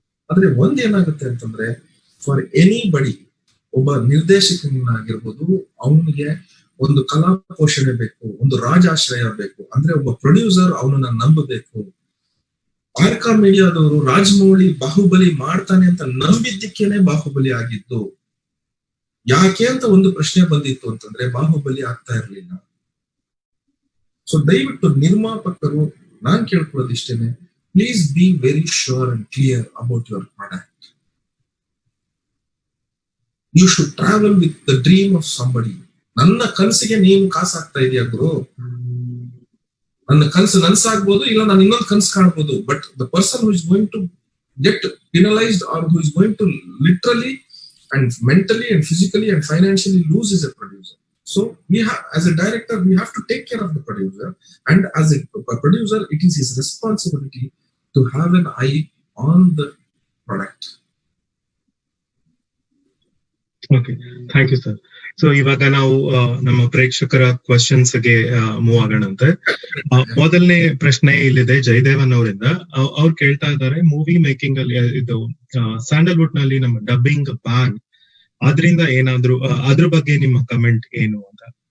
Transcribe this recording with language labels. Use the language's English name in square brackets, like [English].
[Kannada] ಆದ್ರೆ ಒಂದೇನಾಗುತ್ತೆ ಅಂತಂದ್ರೆ [English] for anybody, [Kannada] ಒಬ್ಬ ನಿರ್ದೇಶಕನಾಗಿರ್ಬೋದು, ಅವನಿಗೆ ಒಂದು ಕಲಾ ಪೋಷಣೆ ಬೇಕು, ಒಂದು ರಾಜಾಶ್ರಯ ಬೇಕು. ಅಂದ್ರೆ ಒಬ್ಬ ಪ್ರೊಡ್ಯೂಸರ್ ಅವನನ್ನ ನಂಬಬೇಕು. ಆರ್ಕಾ ಮೀಡಿಯಾದವರು ರಾಜಮೌಳಿ ಬಾಹುಬಲಿ ಮಾಡ್ತಾನೆ ಅಂತ ನಂಬಿದ್ದಕ್ಕೇನೆ ಬಾಹುಬಲಿ ಆಗಿದ್ದು. ಯಾಕೆ ಅಂತ ಒಂದು ಪ್ರಶ್ನೆ ಬಂದಿತ್ತು ಅಂತಂದ್ರೆ ಬಾಹುಬಲಿ ಆಗ್ತಾ ಇರ್ಲಿಲ್ಲ. ಸೊ ದಯವಿಟ್ಟು ನಿರ್ಮಾಪಕರು ನಾನ್ ಕೇಳ್ಕೊಳ್ಳೋದು ಇಷ್ಟೇನೆ, [English] please be very sure and clear about your product. You should travel with the dream of somebody. [Kannada] ನನ್ನ ಕನಸಿಗೆ ನೀನು ಕಾಸು ಹಾಕ್ತಾ ಇದೆಯಾ ಗುರು? ನನ್ನ ಕನಸು ನನ್ಸಾಗ್ಬೋದು, ಇಲ್ಲ ನಾನು ಇನ್ನೊಂದು ಕನಸು ಕಾಣ್ಬೋದು. [English] But the person who is going to get penalized or who is going to literally and mentally and physically and financially lose is a producer. So we have, as a director, we have to take care of the producer, and as a producer, it is his responsibility to have an eye on the product. Okay, thank you, sir. [Kannada] So ಇವಾಗ ನಾವು ನಮ್ಮ ಪ್ರೇಕ್ಷಕರ questions ಗೆ move ಆಗೋಣಂತೆ. ಮೊದಲನೇ ಪ್ರಶ್ನೆ ಇಲ್ಲಿದೆ ಜಯದೇವನ್ ಅವರಿಂದ. ಅವ್ರು ಕೇಳ್ತಾ ಇದ್ದಾರೆ, ಮೂವಿ ಮೇಕಿಂಗ್ ಅಲ್ಲಿ ಇದು ಸ್ಯಾಂಡಲ್ವುಡ್ ನಲ್ಲಿ ನಮ್ಮ ಡಬ್ಬಿಂಗ್ ಬ್ಯಾನ್, ಅದರಿಂದ ಏನಾದ್ರು ಅದ್ರ ಬಗ್ಗೆ ನಿಮ್ಮ ಕಮೆಂಟ್ ಏನು ಅಂತ.